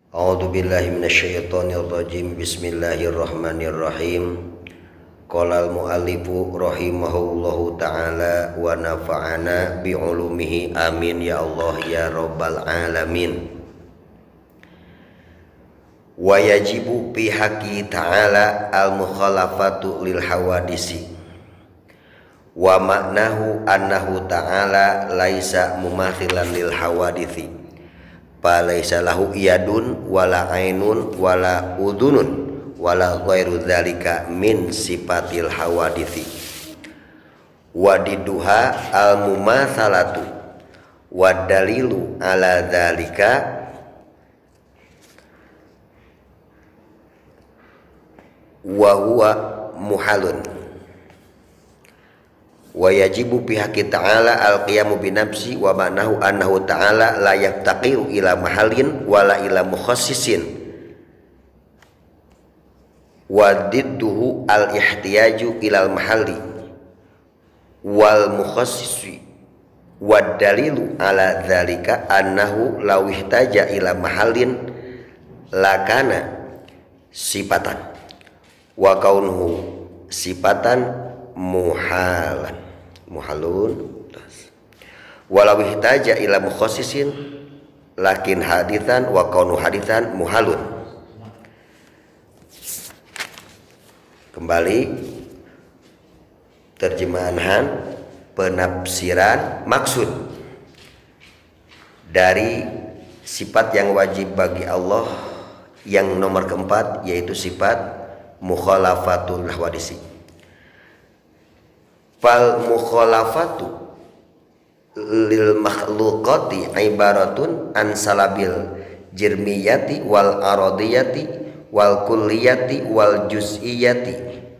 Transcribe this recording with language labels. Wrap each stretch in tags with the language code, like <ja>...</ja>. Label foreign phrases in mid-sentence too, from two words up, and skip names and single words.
<ar>أعوذ بالله من الشيطان الرجيم. بسم الله الرحمن الرحيم. قال المؤلف رحمه الله تعالى ونفعنا بعلومه آمين يا الله يا رب العالمين. ويجب في حقه تعالى المخالفة للحوادث. ومعناه أنه تعالى ليس مماثلا للحوادث. فليس له يد ولا عين ولا أذن ولا غير ذلك من صفات الحوادث. وضدها المماثلة والدليل على ذلك وهو محال. ويجب في حقه تعالى القيام بالنفس ومعناه أنه تعالى لا يفتقر إلى محل ولا إلى مخصص وضده الاحتياج إلى المحل والمخصص والدليل على ذلك أنه لو احتاج إلى محل لكان صفة وكونه صفة محال ولو احتاج إلى مخصص لكان حادثا وكونه حادثا محال.</ar> <id>Kembali terjemahan penafsiran maksud dari sifat yang wajib bagi Allah yang nomor keempat, yaitu sifat</id> <ar>مخالفة الحوادث. فالمخالفة للمخلوقات عبارة عن سلب الجرمية والعرضية والكلية والجزئية</ar>